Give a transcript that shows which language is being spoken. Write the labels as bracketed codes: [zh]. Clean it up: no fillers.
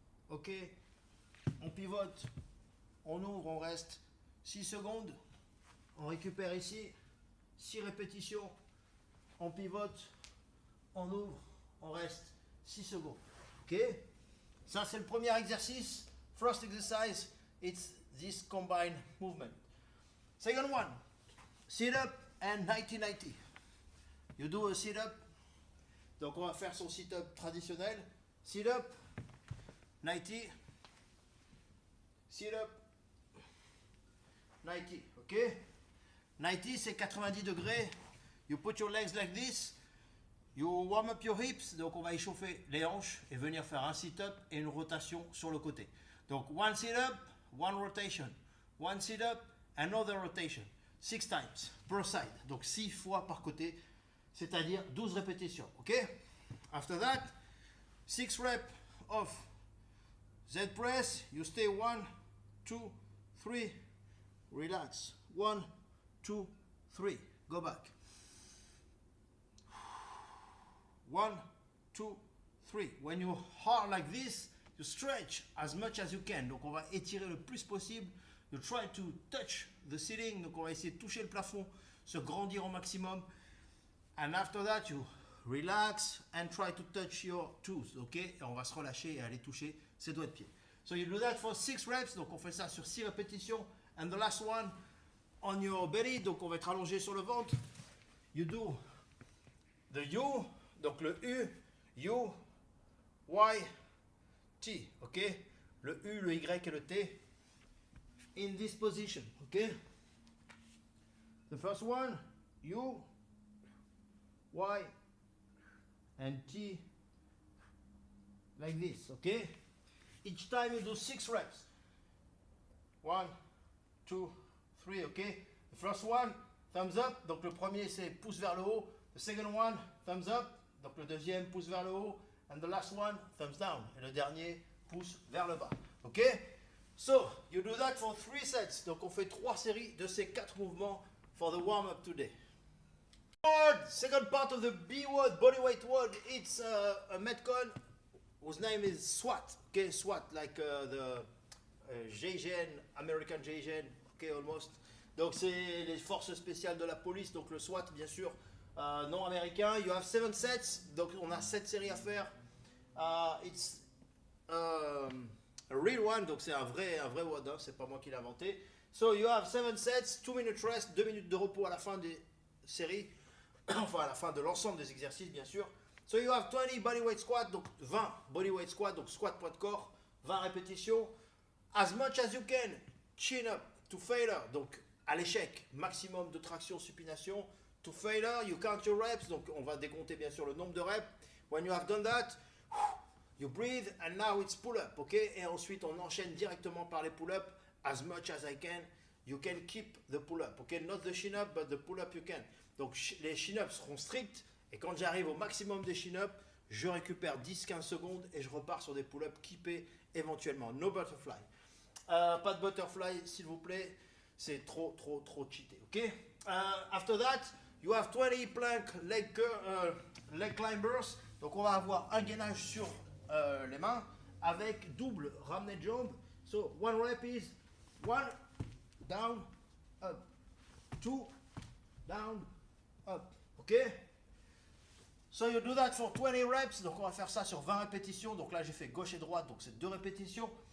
[fr] Ok. On pivote, on ouvre, on reste 6 secondes. On récupère ici. 6 répétitions. On pivote, on ouvre, on reste 6 secondes. Ok. Ça, c'est le premier exercice. [en] First exercise, it's this combined movement. Second one, sit-up and 90-90. You do a sit-up. [fr] Donc, on va faire son sit-up traditionnel. Sit-up, 90. Sit-up, 90. OK? 90, c'est 90 degrés. [en] You put your legs like this. You warm up your hips, [fr] donc on va échauffer les hanches et venir faire un sit-up et une rotation sur le côté. [en] Donc one sit-up, one rotation. One sit-up, another rotation. 6 times per side. [fr] Donc 6 fois par côté, c'est-à-dire 12 répétitions. Ok? [en] After that, 6 reps of Z press. You stay 1, 2, 3. Relax. 1, 2, 3. Go back. 1, 2, 3. When you are like this, you stretch as much as you can. [fr] Donc on va étirer le plus possible. [en] You try to touch the ceiling. [fr] Donc on va essayer de toucher le plafond, se grandir au maximum. [en] And after that, you relax and try to touch your toes. Ok? [fr] Et on va se relâcher et aller toucher ses doigts de pied. [en] So you do that for 6 reps. [fr] Donc on fait ça sur 6 répétitions. [en] And the last one on your belly. [fr] Donc on va être allongé sur le ventre. [en] You do the U. [fr] Donc le U, [en] U, Y, T, ok? [fr] Le U, le Y et le T. [en] In this position, ok? The first one, U, Y, and T, like this, ok? Each time you do 6 reps. 1, 2, 3, ok? The first one, thumbs up. [fr] Donc le premier c'est pouce vers le haut. [en] The second one, thumbs up. [fr] Donc le deuxième pouce vers le haut. [en] And the last one, thumbs down. [fr] Et le dernier pouce vers le bas. Ok? [en] So, you do that for 3 sets. [fr] Donc on fait 3 séries de ces 4 mouvements [en] for the warm-up today. Second part of the B word, bodyweight word. It's a Metcon whose name is SWAT. Okay, SWAT, like the JGN, American JGN. Okay, almost. [fr] Donc c'est les forces spéciales de la police. Donc le SWAT, bien sûr. Non américain. [en] You have 7 sets, [fr] donc on a 7 séries à faire. [en] It's a real one, [fr] donc c'est un vrai word, hein, c'est pas moi qui l'ai inventé. [en] So you have 7 sets, 2 minutes rest, [fr] 2 minutes de repos à la fin des séries, enfin à la fin de l'ensemble des exercices bien sûr. [en] So you have 20 bodyweight squat, [fr] donc 20 bodyweight squat, donc squat poids de corps, 20 répétitions. [en] As much as you can, chin up to failure, [fr] donc à l'échec, maximum de traction, supination. [en] To failure, you count your reps. [fr] Donc on va décompter bien sûr le nombre de reps. [en] When you have done that, you breathe and now it's pull-up. Ok? [fr] Et ensuite on enchaîne directement par les pull-up. [en] As much as I can, you can keep the pull-up. Ok? Not the chin-up, but the pull-up you can. [fr] Donc les chin-ups seront stricts. Et quand j'arrive au maximum des chin-ups, je récupère 10-15 secondes et je repars sur des pull-ups keepés éventuellement. [en] No butterfly. [fr] Pas de butterfly s'il vous plaît. C'est trop cheaté. Ok? [en] After that, you have 20 plank leg climbers. [fr] Donc on va avoir un gainage sur les mains avec double ramené de jambes. [en] So one rep is 1 down up, 2 down up. Ok? So you do that for 20 reps. [fr] Donc on va faire ça sur 20 répétitions. Donc là j'ai fait gauche et droite, donc c'est 2 répétitions.